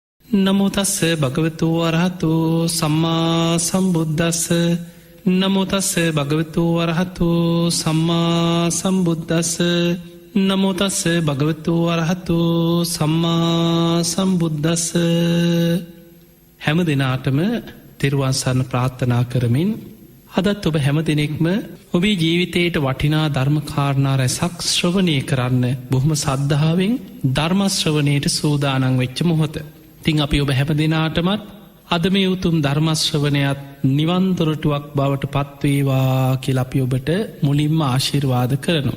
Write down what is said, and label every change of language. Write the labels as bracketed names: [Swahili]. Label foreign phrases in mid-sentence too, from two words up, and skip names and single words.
[Pali] නමෝ තස්ස භගවතු වරහතු සම්මා සම්බුද්දස්ස නමෝ තස්ස භගවතු වරහතු සම්මා සම්බුද්දස්ස නමෝ තස්ස භගවතු වරහතු සම්මා සම්බුද්දස්ස. [Sinhala] හැම දිනාටම තෙරුවන් සරණ ප්‍රාර්ථනා කරමින් අදත් ඔබ හැම දිනෙකම ඔබේ ජීවිතයට වටිනා ධර්ම කාරණා රැසක් ශ්‍රවණය කරන්න බොහොම සද්ධාවෙන් ධර්ම ශ්‍රවණයට සූදානම් වෙච්ච මොහොත. ඉතින් අපි ඔබ හැම දිනාටමත් අද මේ උතුම් ධර්ම ශ්‍රවණයත් නිවන් දොරටුවක් බවට පත්වේවා කියලා අපි ඔබට මුලින්ම ආශිර්වාද කරනවා.